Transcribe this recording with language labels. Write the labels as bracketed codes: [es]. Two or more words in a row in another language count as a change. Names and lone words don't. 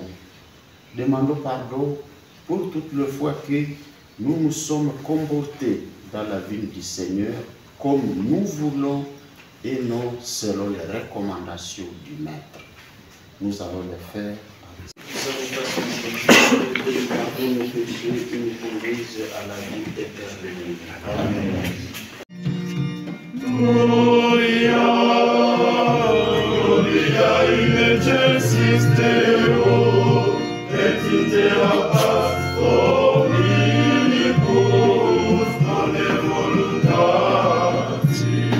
[fr] Demandons pardon pour toutes les fois que nous nous sommes comportés dans la vie du Seigneur comme nous voulons et non selon les recommandations du Maître. Nous allons le faire. Pardon nos péchés et nous conduise à la vie éternelle. Amen. [la] Gloria, Gloria in excelsis Deo, et in terra paz omnibus bone voluntatis.